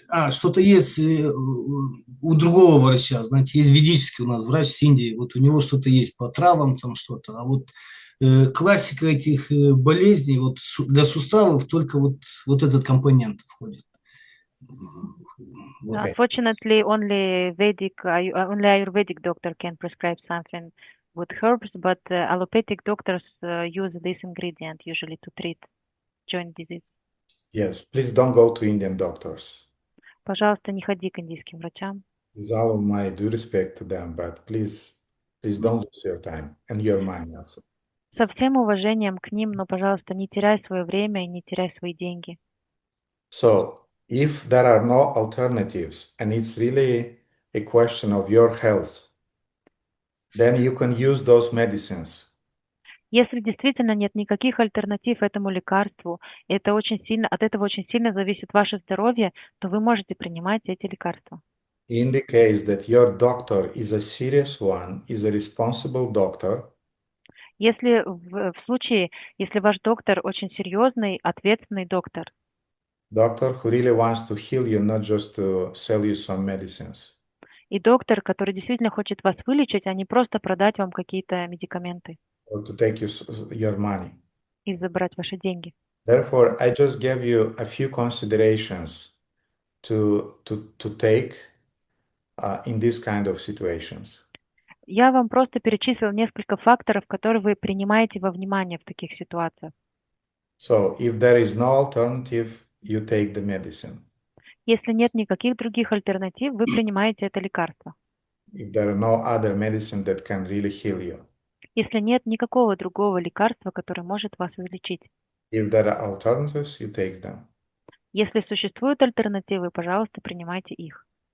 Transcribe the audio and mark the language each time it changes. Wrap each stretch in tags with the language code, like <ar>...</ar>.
<ru>Что-то есть у другого врача, знаете, есть ведический у нас врач с Индии, вот у него что-то есть по травам, там что-то, а вот классика этих болезней, вот для суставов только вот этот компонент входит.</ru> <en>Unfortunately, only Ayurvedic doctor can prescribe something with herbs, but allopathic doctors use this ingredient usually to treat joint disease. Yes, please don't go to Indian doctors.</en> <ru>Пожалуйста, не ходи к индийским врачам.</ru> <en>With all of my due respect to them, but please don't lose your time and your money also.</en> <ru>Со всем уважением к ним, но, пожалуйста, не теряй свое время и не теряй свои деньги.</ru> <en>So, if there are no alternatives and it's really a question of your health. then you can use those medicines.</en> <ru>Если действительно нет никаких альтернатив этому лекарству, и это очень сильно, от этого очень сильно зависит ваше здоровье, то вы можете принимать эти лекарства.</ru> <en>In the case that your doctor is a serious one, is a responsible doctor,</en> <ru>Если в случае, если ваш доктор очень серьезный, ответственный доктор,</ru> <en>doctor who really wants to heal you, not just to sell you some medicines.</en> <ru>и доктор, который действительно хочет вас вылечить, а не просто продать вам какие-то медикаменты</ru> <en>Or to take your money.</en> <ru>и забрать ваши деньги.</ru> <en>Therefore, I just gave you a few considerations to take in these kind of situations.</en> <ru>Я вам просто перечислил несколько факторов, которые вы принимаете во внимание в таких ситуациях.</ru> <en>So, if there is no alternative, you take the medicine.</en> <ru>Если нет никаких других альтернатив, вы принимаете это лекарство.</ru> <en>If there are no other medicine that can really heal you.</en> <ru>Если нет никакого другого лекарства, которое может вас излечить.</ru> <en>If there are alternatives, you take them.</en> <ru>Если существуют альтернативы, пожалуйста, принимайте их.</ru>